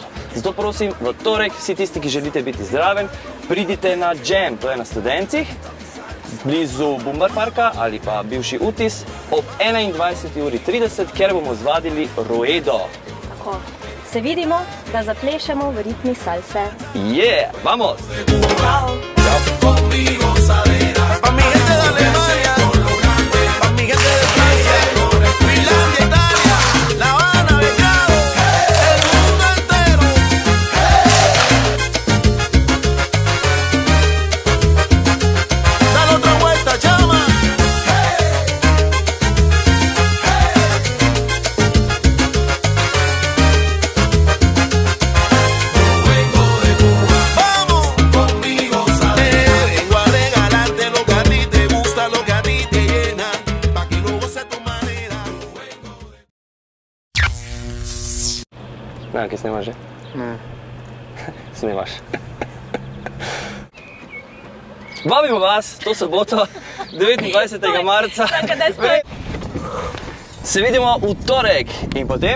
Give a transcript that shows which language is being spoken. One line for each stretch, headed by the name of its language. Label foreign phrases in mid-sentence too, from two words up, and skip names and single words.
Slovenian: Zato prosim, v torek vsi tisti, ki želite biti zdraven, pridite na Jam, to je na Studencih, blizu Bumbar Parka ali pa bivši Utis, ob 21:30, kjer bomo zvadili Ruedo. Tako, se vidimo, da zaplešemo v ritmi salse.
Spanish: Yeah, vamos! Ciao! Con mi gozadera, Pa mi gente de Alemania, pa mi gente de Francia, Finlandia, Italia, La Habana, Belgrado, el mundo entero. Dale otra vuelta, chama. vengo de Cuba, Vamos. con mi gozadera. Vengo a regalarte lo que a ti te gusta, lo que a ti te llena, pa' que lo goces a tu manera.
Slovenian: Kaj snemaš že? Ne. Snemaš. Vabimo vas to soboto, 29. marca. Čakaj, stoj. Se vidimo v torek in potem